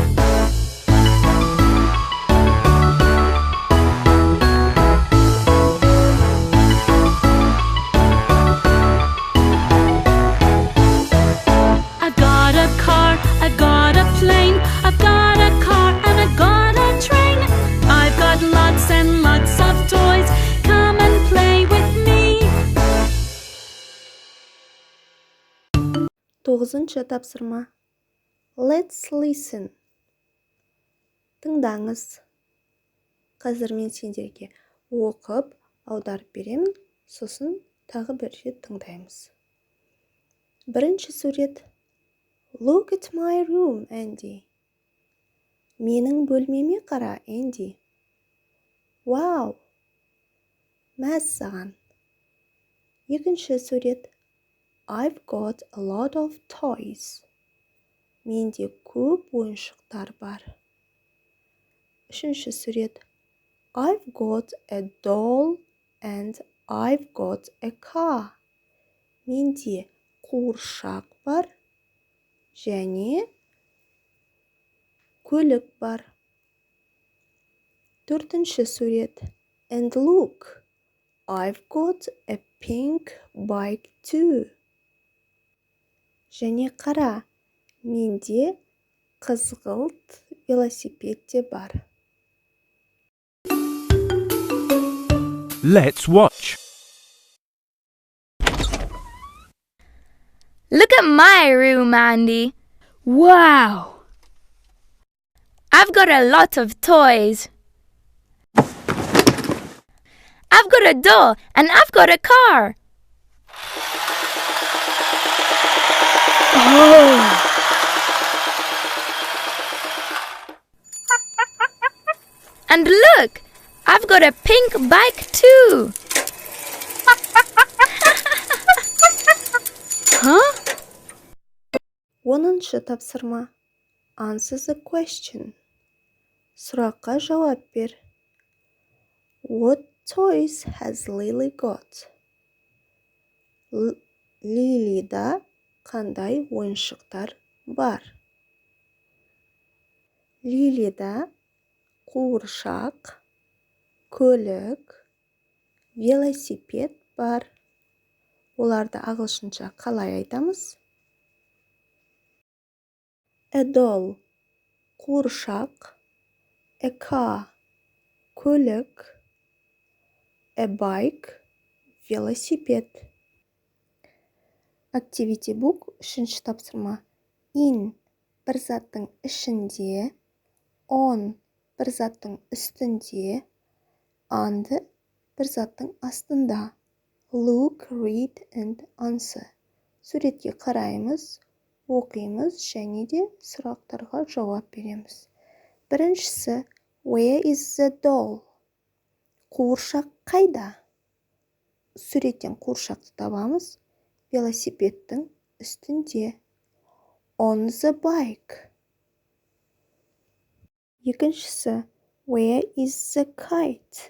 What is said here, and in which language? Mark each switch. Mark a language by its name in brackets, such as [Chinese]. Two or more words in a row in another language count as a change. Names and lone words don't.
[English] I've got a car, I've got a plane, I've got a car and I've got a train. I've got lots and lots of toys, come and play with me. [Kazakh] 9-шы тапсырма. [English] Let's listen. [Kazakh] Тыңдаңыз. Қазір мен сендерге оқып, аударып беремін, сосын тағы бір рет тыңдаймыз. Бірінші сурет. [English] Look at my room, Andy. [Kazakh] Менің бөлмеме қара, Andy. Wow. Мәссаған. Екінші сурет. [English] I've got a lot of toys. [Kazakh] Менде көп ойыншықтар бар. Үшінші сурет. [English] I've got a doll and I've got a car. [Kazakh] Менде қуыршақ бар және көлік бар. Төртінші сурет. [English] And look, I've got a pink bike too. [Kazakh] Және қара, менде қызғылт велосипед те бар. [English] Let's watch. Look at my room, Andy. Wow! I've got a lot of toys. I've got a doll and I've got a car. Oh! And look, I've got a pink bike too. Huh? [Kazakh] 10-шы тапсырма. [English] Answer the question. [Kazakh] Сұраққа жауап бер. [English] What toys has Lily got? [Kazakh] Лилида қандай ойыншықтар бар? Лилида қуыршақ, көлік, велосипед бар. Оларды ағылшынша қалай айтамыз? [English] A doll, қуыршақ, a car, көлік, a bike, [Kazakh] велосипед. [English] Activity book [Kazakh] 3-ші тапсырма. In бір заттың ішінде, on бір заттың үстінде, under бір заттың астында. [English] Look, read and answer. [Kazakh] Суретке қараймыз, оқимыз және де сұрақтарға жауап береміз. Біріншісі, [English] where is the doll? [Kazakh] Қуыршақ қайда? Суреттен қуыршақты табамыз. Велосипедтің үстінде. [English] On the bike. [Kazakh] Екіншісі, [English] where is the kite?